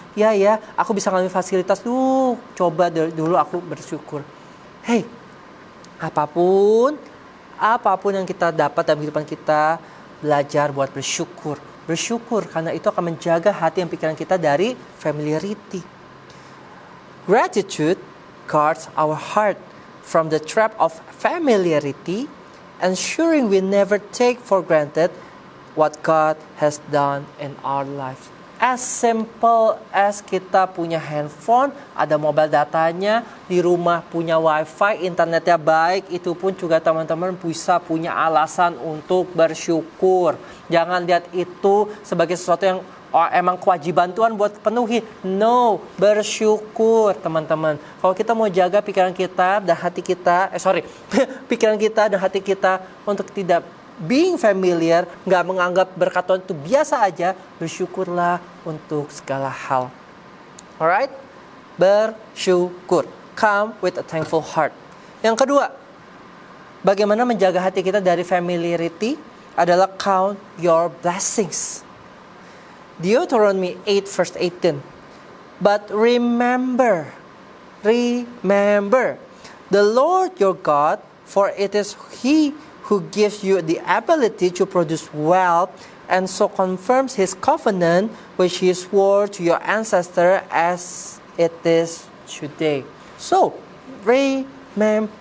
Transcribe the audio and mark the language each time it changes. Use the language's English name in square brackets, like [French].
[Indonesian] Iya ya, aku bisa ngalamin fasilitas, coba dulu aku bersyukur. Hey, apapun yang kita dapat dalam kehidupan kita, belajar buat bersyukur. Bersyukur karena itu akan menjaga hati dan pikiran kita dari familiarity. [English] Gratitude guards our heart from the trap of familiarity, ensuring we never take for granted what God has done in our life. As simple as [Indonesian] kita punya handphone, ada mobile datanya, di rumah punya wifi, internetnya baik, itu pun juga teman-teman bisa punya alasan untuk bersyukur. Jangan lihat itu sebagai sesuatu yang emang kewajiban Tuhan buat penuhi. No, bersyukur teman-teman. Kalau kita mau jaga pikiran kita dan hati kita, pikiran kita dan hati kita untuk tidak being familiar, nggak menganggap berkat Tuhan itu biasa aja, bersyukurlah untuk segala hal. Alright? Bersyukur. [English] Come with a thankful heart. [Indonesian] Yang kedua, bagaimana menjaga hati kita dari familiarity adalah [English] count your blessings. Deuteronomy 8 verse 18. But remember, the Lord your God, for it is He who gives you the ability to produce wealth, and so confirms His covenant which He swore to your ancestor as it is today. So, remember.